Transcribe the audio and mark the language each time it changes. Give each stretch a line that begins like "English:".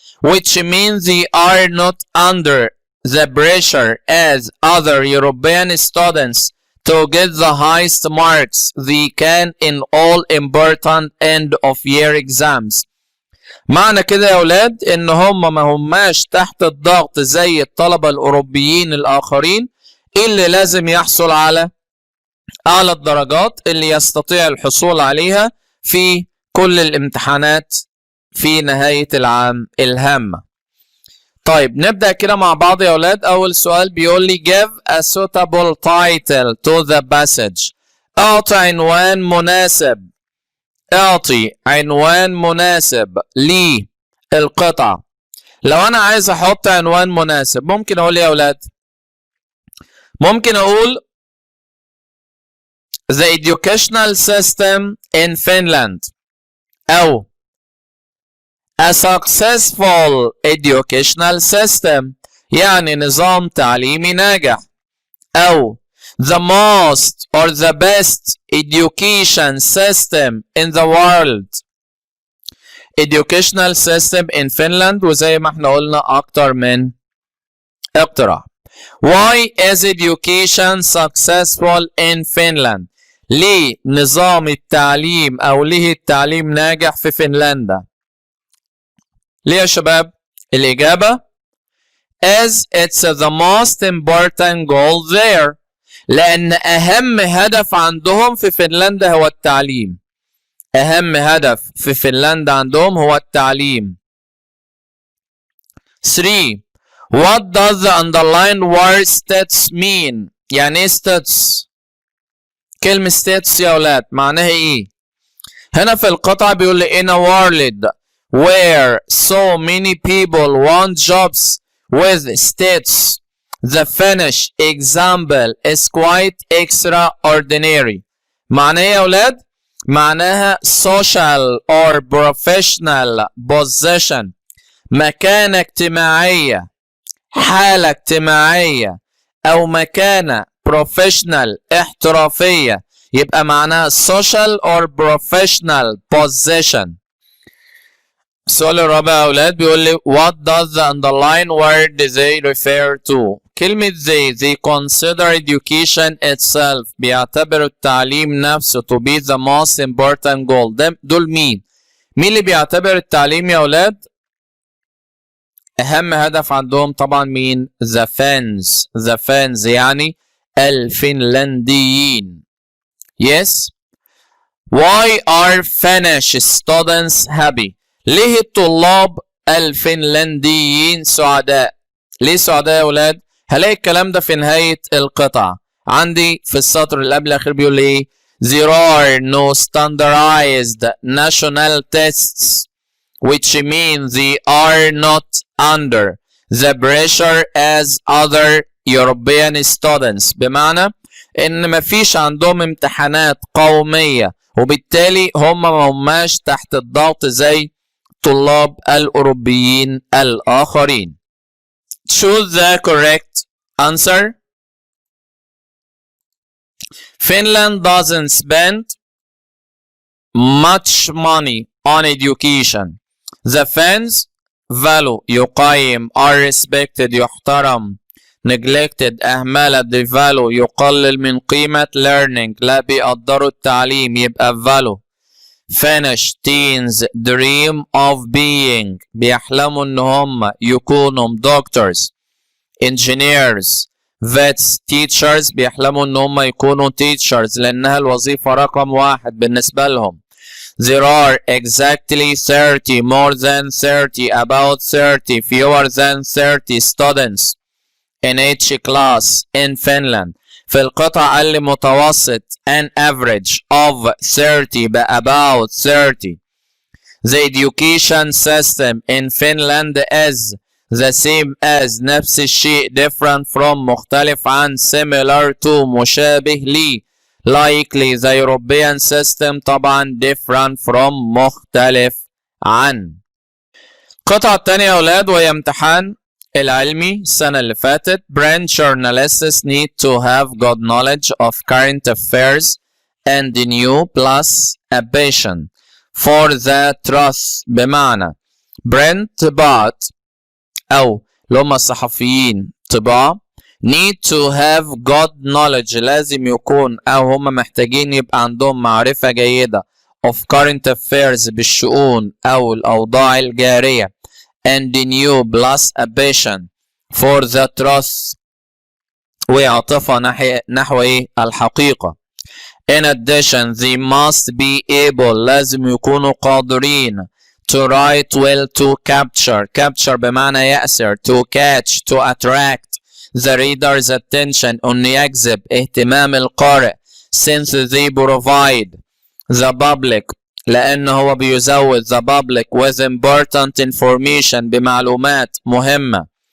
English: Which means they are not under the pressure as other European students to get the highest marks they can in all important end of year exams.
Arabic: معنى كده يا أولاد إن هم ما هماش تحت الضغط زي الطلبة الأوروبيين الآخرين اللي لازم يحصل على أعلى الدرجات اللي يستطيع الحصول عليها في كل الامتحانات في نهاية العام الهامة. طيب نبدأ كده مع بعض يا أولاد. أول سؤال بيقول لي
English: give a suitable title to the passage.
Arabic: أعطي عنوان مناسب. اعطي عنوان مناسب للقطعة. لو أنا عايز أحط عنوان مناسب ممكن أقول يا أولاد، ممكن أقول
English: the educational system in Finland
Arabic: أو
English: a successful educational system
Arabic: يعني نظام تعليمي ناجح، أو
English: the most or the best education system in the world. educational system in Finland
Arabic: وزي ما احنا قلنا أكتر من اقتراح.
English: Why is education successful in Finland؟
Arabic: ليه نظام التعليم أو ليه التعليم ناجح في فنلندا؟ ليه يا شباب؟ الإجابة
English: as it's the most important goal there.
Arabic: لأن أهم هدف عندهم في فنلندا هو التعليم. أهم هدف في فنلندا عندهم هو التعليم. 3.
English: What does the underlined word states mean؟
Arabic: يعني إيه
English: states؟
Arabic: كلمة status يا أولاد معناها إيه؟ هنا في القطعة بيقول لي
English: in a world where so many people want jobs with status, the finished example is quite extraordinary.
Arabic: معناها إيه يا أولاد؟ معناها
English: social or professional position،
Arabic: مكانة اجتماعية، حالة اجتماعية، أو مكانة professional احترافية، يبقى معناها social or professional position. السؤال الرابع يا أولاد بيقول لي
English: what does the underline word they refer to؟ كلمة they consider education itself،
Arabic: بيعتبروا التعليم نفسه
English: to be the most important goal.
Arabic: دول مين؟ مين اللي بيعتبر التعليم يا أولاد أهم هدف عندهم؟ طبعا مين؟
English: the Finns
Arabic: يعني الفنلنديين.
English: Yes. Why are Finnish students happy؟
Arabic: ليه الطلاب الفنلنديين سعداء؟ ليه سعداء يا أولاد؟ هلاقي الكلام ده في نهاية القطعة. عندي في السطر اللي قبل الأخير بيقول لي
English: there are no standardized national tests which means they are not under the pressure as other European students.
Arabic: بمعنى إن مفيش عندهم امتحانات قومية وبالتالي هم ما هماش تحت الضغط زي طلاب الأوروبيين الآخرين.
English: Choose the correct answer. Finland doesn't spend much money on education. The Finns value
Arabic: يقيم are respected يحترم neglected أهملة devalue يقلل من قيمة learning لا بيقدروا التعليم يبقى value.
English: Finnish teens dream of being
Arabic: بيحلموا ان هم يكونوا doctors engineers vets teachers بيحلموا ان هم يكونوا teachers لانها الوظيفة رقم 1 بالنسبة لهم.
English: There are exactly 30 more than 30 about 30 fewer than 30 students in each class in Finland.
Arabic: في القطعة قال لي متوسط
English: an average of 30
Arabic: بقى about 30.
English: The education system in Finland is the same as نفس الشيء different from مختلف عن similar to مشابه لي likely the European system طبعا different from مختلف عن.
Arabic: القطعة الثانية يا أولاد وهي امتحان العلمي السنة اللي فاتت.
English: Brand journalists need to have good knowledge of current affairs and new plus a passion for the truth.
Arabic: بمعنى brand طباعت أو اللي هم الصحفيين طباعة
English: need to have good knowledge
Arabic: لازم يكون أو هم محتاجين يبقى عندهم معرفة جيدة
English: of current affairs
Arabic: بالشؤون أو الأوضاع الجارية
English: and new plus a passion for the truth
Arabic: وعاطفة نحو إيه؟ الحقيقة.
English: In addition they must be able
Arabic: لازم يكونوا قادرين
English: to write well to capture بمعنى يأسر to catch to attract the reader's attention
Arabic: أن يجذب اهتمام القارئ
English: since they provide the public
Arabic: لأنه هو بيزود
English: the public with important information
Arabic: بمعلومات مهمة.